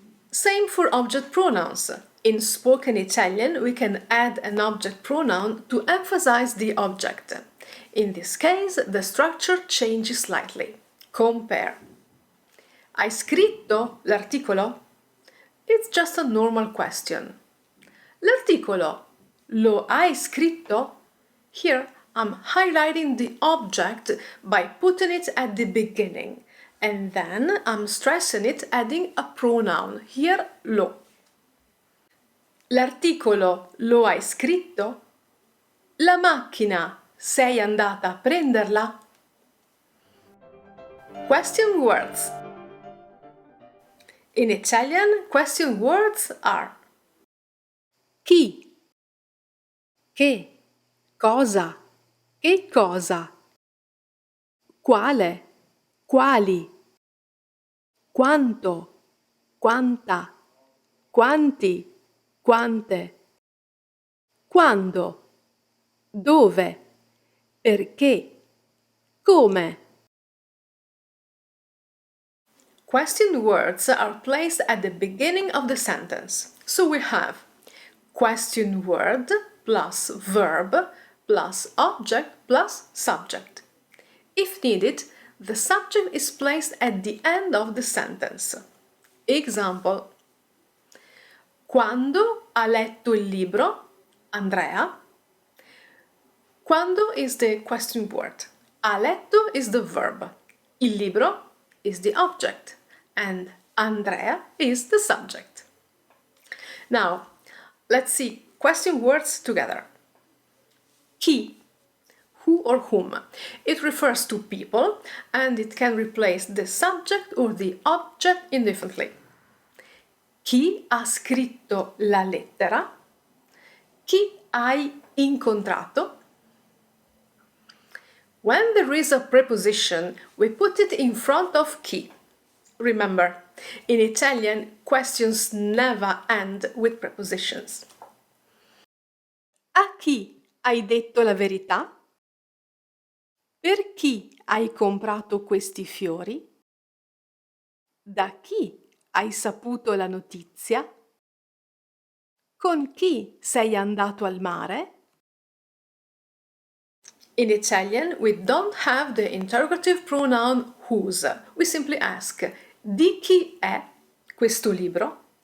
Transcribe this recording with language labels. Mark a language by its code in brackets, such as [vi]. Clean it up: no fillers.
[en] Same for object pronouns. In spoken Italian, we can add an object pronoun to emphasize the object. In this case, the structure changes slightly. Compare. [it] Hai scritto l'articolo? [en] It's just a normal question. [it] L'articolo, lo hai scritto? [en] Here, I'm highlighting the object by putting it at the beginning, and then I'm stressing it adding a pronoun, here lo. [it] L'articolo lo hai scritto? La macchina sei andata a prenderla? [en] Question words. In Italian, question words are chi, che, cosa, che cosa, quale, quali, quanto, quanta, quanti, quante, quando, dove, perché, come. Question words are placed at the beginning of the sentence. So we have question word plus verb plus object plus subject. If needed, the subject is placed at the end of the sentence. [it] Example: quando ha letto il libro Andrea? [en] Quando is the question word. Ha letto is the verb. Il libro is the object. And Andrea is the subject. Now, let's see question words together. Chi, who or whom. It refers to people and it can replace the subject or the object indifferently. [it] Chi ha scritto la lettera? Chi hai incontrato? [en] When there is a preposition, we put it in front of chi. Remember, in Italian, questions never end with prepositions. [it] A chi hai detto la verità? Per chi hai comprato questi fiori? Da chi hai saputo la notizia? Con chi sei andato al mare? [en] In Italian, we don't have the interrogative pronoun whose. We simply ask: [it] di chi è questo libro?